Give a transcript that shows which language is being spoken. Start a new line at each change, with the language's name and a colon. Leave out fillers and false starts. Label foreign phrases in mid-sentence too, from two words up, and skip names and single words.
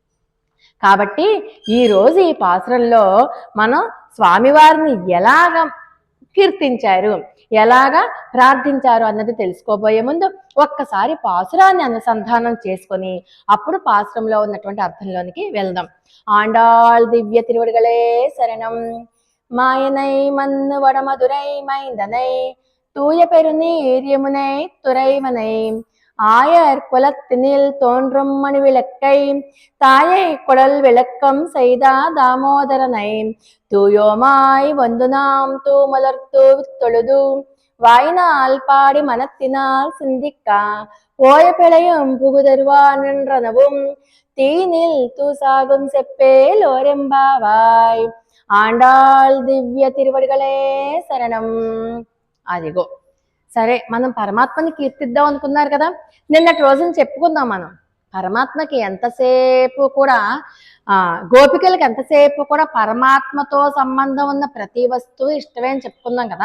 Telugu: కాబట్టి ఈరోజు ఈ పాసురంలో మనం స్వామివారిని ఎలాగ కీర్తించారు, ఎలాగా ప్రార్థించారు అన్నది తెలుసుకోబోయే ముందు ఒక్కసారి పాసురాన్ని అనుసంధానం చేసుకొని అప్పుడు పాసురంలో ఉన్నటువంటి అర్థంలోనికి వెళ్దాం. ఆండాళ్ దివ్య తిరువడిగలే శరణం.
Tamil: மாயனை மன்னு வடமதுரை மைந்தனை தூய பெருநீர் யமுனை துறைவனை ஆயர் குலத்தினில் தோன்றும் மணி விளக்கை தாயை குடல் விளக்கம் செய்தா தாமோதரனை தூயோமாய் வந்து நாம் தூமலர்த்து தொழுது வாயினால் பாடி மனத்தினால் சிந்திக்கா போய பிழையும் புகுதருவான் என்றனவும் தீனில் தூசாகும் செப்பேல் ஓரெம்பாவாய்.
Telugu: ఆండాళ్ దివ్య తిరువడిగలే శరణం. అదిగో సరే, మనం పరమాత్మని కీర్తిద్దాం అనుకున్నారు కదా. నిన్నటి రోజున చెప్పుకుందాం మనం పరమాత్మకి ఎంతసేపు కూడా గోపికలకి ఎంతసేపు కూడా పరమాత్మతో సంబంధం ఉన్న ప్రతి వస్తువు ఇష్టమే అని చెప్పుకుందాం కదా.